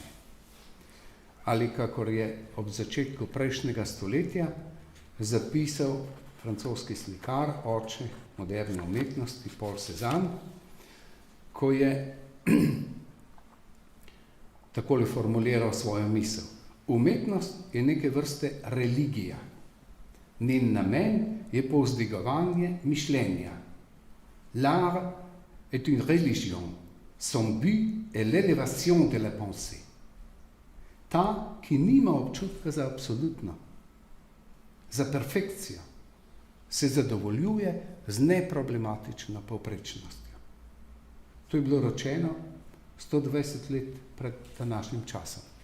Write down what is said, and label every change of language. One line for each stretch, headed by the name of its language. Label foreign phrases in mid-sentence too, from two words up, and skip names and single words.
Slovenian: Ali kakor je ob začetku prejšnjega stoletja zapisal francoski slikar, oče moderne umetnosti Paul Cézanne, ko je takole formuliral svojo misel. Umetnost je neke vrste religija. Njen namen je povzdigovanje mišljenja.
French: L'art est une religion. Son but est l'élévation de la pensée.
Slovenian: Ta, ki nima občutka za absolutno, za perfekcijo, se zadovoljuje z neproblematično povprečnostjo. To je bilo rečeno 120 let pred današnjim časom.